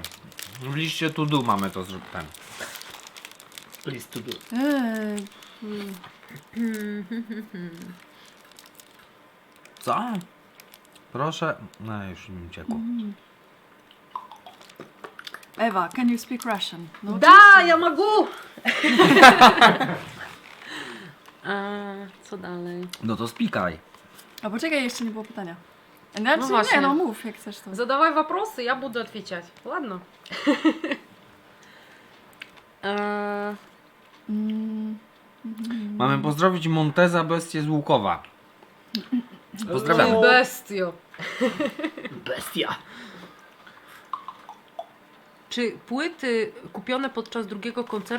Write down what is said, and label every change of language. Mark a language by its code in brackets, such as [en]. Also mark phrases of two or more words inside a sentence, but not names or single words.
[pl] W liście to do mamy to zrobić. List to do. Co? Proszę. No już mi uciekło. Ewa, [en] can you speak Russian? [pl] No [ru] Da, [pl] oczywiście. ja mogę! Co dalej? No to spikaj. A poczekaj, jeszcze nie było pytania. Znaczy, właśnie. nie, no mów jak chcesz to. [ru] Задавай вопросы, я буду отвечать. Ладно? Mm, [pl] Mamy pozdrowić Monteza Bestię z Łukowa. Pozdrawiamy. Ty bestio. Bestia. Czy płyty kupione podczas drugiego koncertu